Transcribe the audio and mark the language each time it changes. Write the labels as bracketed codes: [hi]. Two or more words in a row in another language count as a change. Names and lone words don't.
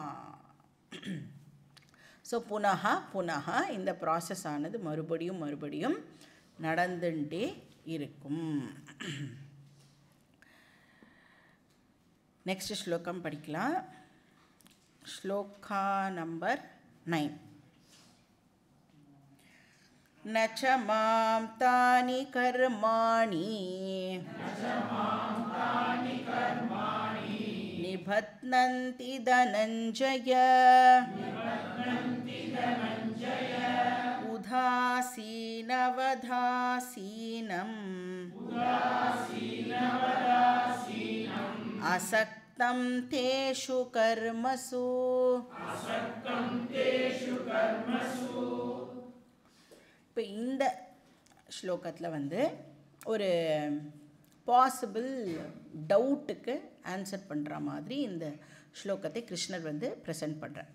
[ta] ஸோ புனः இந்த ப்ராசஸ் ஆனது மறுபடியும் நடந்துட்டே இருக்கும். நெக்ஸ்ட் ஸ்லோகம் படிக்கலாம். ஸ்லோகா நம்பர் 9. [sa] न च मां तानि कर्माणि निबध्नन्ति धनञ्जय उदासीनवदासीनम् असक्तं तेषु कर्मसु. [ta] இப்போ இந்த ஸ்லோகத்தில் வந்து ஒரு பாசிபிள் டவுட்டுக்கு ஆன்சர் பண்ணுற மாதிரி இந்த ஸ்லோகத்தை கிருஷ்ணர் வந்து ப்ரெசென்ட் பண்ணுறார்.